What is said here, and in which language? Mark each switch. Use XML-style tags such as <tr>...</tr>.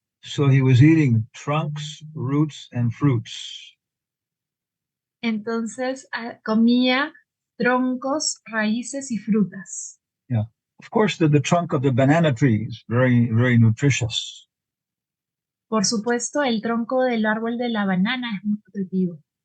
<en>So he was eating trunks, roots, and fruits.</en> <es>Entonces comía troncos, raíces y frutas.</es> <en>Yeah. Of course, the trunk of the banana tree is very, very nutritious.</en> <es>Por supuesto, el tronco del árbol de la banana es muy nutritivo.</es>